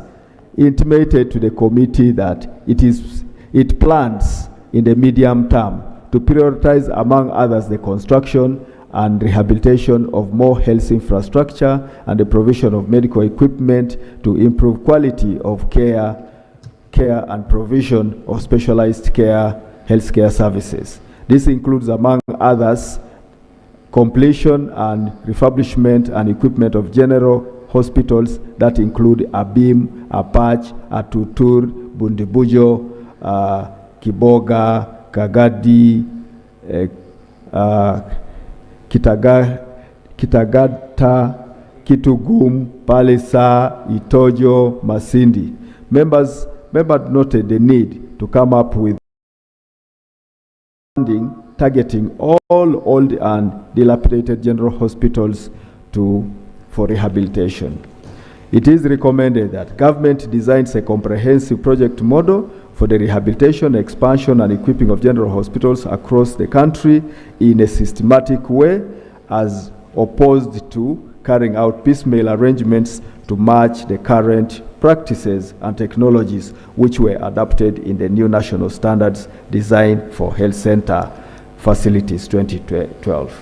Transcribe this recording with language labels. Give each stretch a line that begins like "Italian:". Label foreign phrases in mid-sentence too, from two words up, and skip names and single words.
English: intimated to the committee that it plans in the medium term to prioritize, among others, the construction and rehabilitation of more health infrastructure and the provision of medical equipment to improve quality of care and provision of specialized healthcare services. This includes, among others, completion and refurbishment and equipment of general hospitals that include Abim, Apach, Atutur, Bundibujo, Kiboga, Kagadi, Kitagata, Kitugum, Palisa, Itojo, Masindi. Members noted the need to come up with funding targeting all old and dilapidated general hospitals for rehabilitation. It is recommended that government designs a comprehensive project model for the rehabilitation, expansion, and equipping of general hospitals across the country in a systematic way, as opposed to carrying out piecemeal arrangements to match the current practices and technologies which were adopted in the new national standards designed for health center facilities 2012.